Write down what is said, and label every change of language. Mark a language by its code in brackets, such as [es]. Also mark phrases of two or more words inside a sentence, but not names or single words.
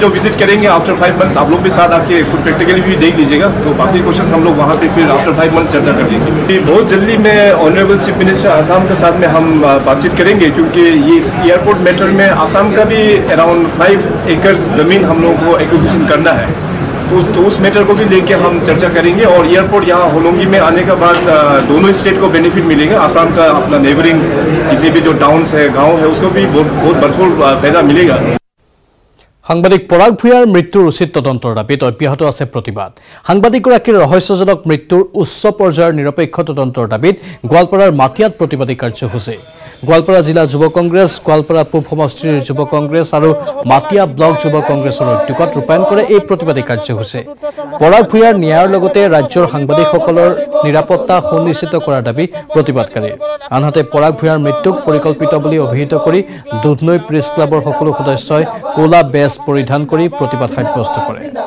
[hi] जो विजिट करेंगे [en] after 5 months [hi] आप लोग भी साथ आके खुद प्रैक्टिकली भी देख लीजिएगा तो बाकी क्वेश्चन हम लोग वहाँ पे फिर [en] after 5 months [hi] चर्चा कर लेंगे बहुत जल्दी में [en] honourable chief minister [hi] आसाम के साथ में हम बातचीत करेंगे क्योंकि ये [en] airport matter [hi] में आसाम का भी [en] around 5 acres [hi] ज़मीन हम लोग को एक्विजिशन करना है तो उस मैटर को भी लेके हम चर्चा करेंगे और एयरपोर्ट यहाँ होलोंगी में आने के बाद दोनों स्टेट को बेनिफिट मिलेगा आसाम का अपना नेबरिंग जितने भी जो टाउन्स है गाँव है उसको भी बहुत भरपूर फायदा मिलेगा [as] সাংবাদিক পৰাগ ভূঞাৰ মৃত্যুৰ উচিত তদন্তৰ দাবীত অব্যাহত আছে প্ৰতিবাদ সাংবাদিকগৰাকীৰ ৰহস্যজনক মৃত্যুৰ উচ্চ পৰ্যায়ৰ নিৰপেক্ষ তদন্তৰ দাবীত গোৱালপাৰাৰ মাটিয়াত প্ৰতিবাদী কাৰ্যসূচী গোৱালপাৰা জিলা যুৱ কংগ্ৰেছ গোৱালপাৰা পূব সমষ্টিৰ যুৱ কংগ্ৰেছ আৰু মাটিয়া ব্লক যুৱ কংগ্ৰেছৰ উদ্যোগত ৰূপায়ণ কৰে এই প্ৰতিবাদী কাৰ্যসূচী পৰাগ ভূঞাৰ ন্যায়ৰ লগতে ৰাজ্যৰ সাংবাদিকসকলৰ নিৰাপত্তা সুনিশ্চিত কৰাৰ দাবী প্ৰতিবাদকাৰীৰ আনহাতে পৰাগ ভূঞাৰ মৃত্যুক পৰিকল্পিত বুলি অভিহিত কৰি দুধনৈ প্ৰেছ ক্লাবৰ সকলো সদস্যই কোলা বেজ পৰিধান কৰি প্ৰতিবাদ সাব্যস্ত কৰে